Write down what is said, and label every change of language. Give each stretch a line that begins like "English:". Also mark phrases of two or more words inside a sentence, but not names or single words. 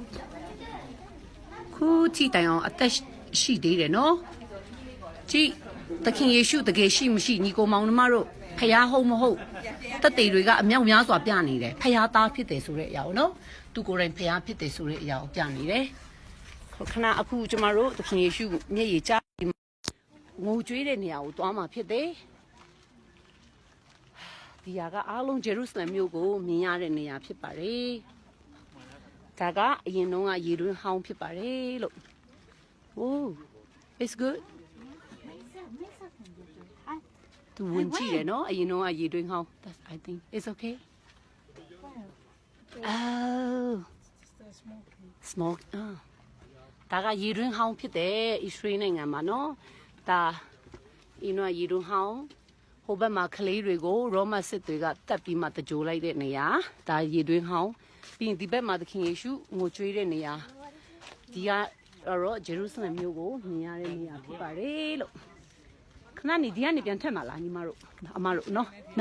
Burmese: တိုင်အောင်အသက်ရှိသေးတယ်နော်ကြည်သခင်ယေရှုတကယ်ရှိမရှိညီကိုမောင်နှမတို့ဖျားဟုတ်မဟုတ်တက်တေတွေကအမြောက်များစွာပြနေတယ်ဖျားသားဖြစ်တယ်ဆိုတဲ့အရာကိုနော်သူကိုယ်တိုင်ဖျားဖြစ်တယ်ဆိုတဲ့အရာကိုပြနေတယ်ခဏအခုကျမတို့သခင်ယေရှုမျက်ရည်ကျငိုကြွေးတဲ့နေရာကိုသွားမှာဖြစ်တယ် ဒီဟာကအားလုံးဂျေရုဆလင်မြို့ကိုမြင်ရတဲ့နေရာဖြစ်ပါတယ်ဒါကအရင်တုန်းကရေတွင်းဟောင်းဖြစ်ပါတယ်လို့
English: Oh it's good
Burmese: သူဝင်ကြည့်တယ်နော်အရင်တော့ရေတွင်းဟောင်း
English: I think it's okay oh smoke
Burmese: ဒါကရေတွင်းဟောင်းဖြစ်တယ်အစ္စရေးနိုင်ငံမှာနော်ဒါအင်းတော့ရေတွင်းဟောင်းဟိုဘက်မှာကလေးတွေကိုရောမစစ်တွေကတက်ပြီးမှတကြိုလိုက်တဲ့နေရာဒါရေတွင်းဟောင်းပြီးရင်ဒီဘက်မှာသခင်ယေရှုငိုကြွေးတဲ့နေရာဒီကတော့ဂျေရုဆလင်မြို့ကိုမြင်ရတဲ့နေရာဖြစ်ပါတယ်လို့ခဏနေဒီကနေပြန်ထက်မှာလားညီမတို့အမတို့နော်